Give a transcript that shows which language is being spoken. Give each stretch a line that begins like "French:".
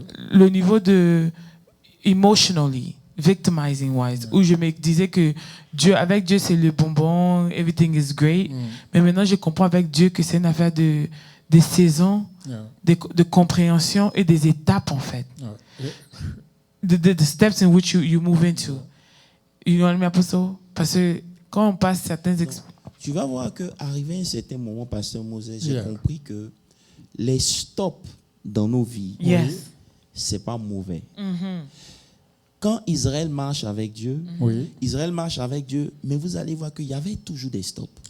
French: Le niveau de
English: emotionally, victimizing wise,
French: où je me disais que avec Dieu c'est le bonbon,
English: everything is great,
French: mais maintenant je comprends avec Dieu que c'est une affaire de saisons, de compréhension et des étapes en fait.
English: The steps in which you move into. You know what I mean, Apostle?
French: Parce que quand on passe certaines tu vas voir qu'arrivé à un certain moment, Pasteur Moses, j'ai compris que les stops dans nos vies, c'est pas mauvais. Quand Israël marche avec Dieu, Israël marche avec Dieu, mais vous allez voir qu'il y avait toujours des stops.